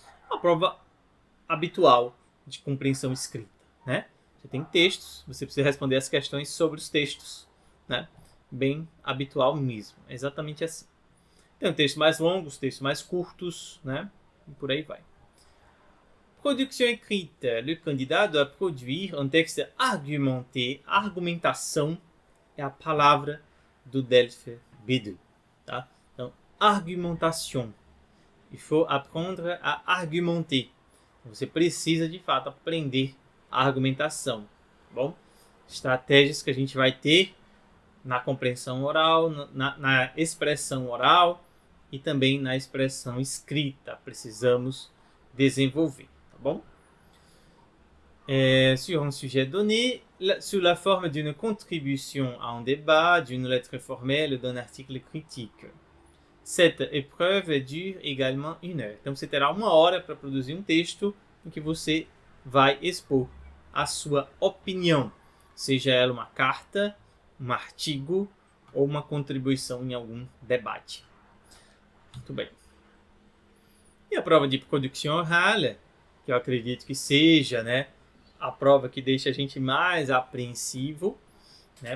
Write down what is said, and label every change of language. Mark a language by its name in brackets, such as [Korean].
[Portuguese] Uma prova habitual de compreensão escrita, né? Você tem textos, você precisa responder as questões sobre os textos, né? Bem habitual mesmo, é exatamente assim. Tem textos mais longos, textos mais curtos, né? E por aí vai. [French] Production écrite. Le candidat doit produire un texte argumenté. [Portuguese] Argumentação é a palavra do DELF B2. Tá? Então, argumentation. [French] Il faut apprendre à argumenter. [Portuguese] Você precisa, de fato, aprender a argumentação. Tá bom? Estratégias que a gente vai ter na compreensão oral, na expressão oral e também na expressão escrita. Precisamos desenvolver. Tá bom? [French] Sur un sujet donné, sous la forme d'une contribution à un débat, d'une lettre formelle ou d'un article critique. Cette épreuve dure également 1 heure. [Portuguese] Então você terá 1 hora para produzir um texto em que você vai expor a sua opinião, seja ela uma carta, um artigo ou uma contribuição em algum debate. Muito bem. E a prova de produção oral, que eu acredito que seja, né, a prova que deixa a gente mais apreensivo, né?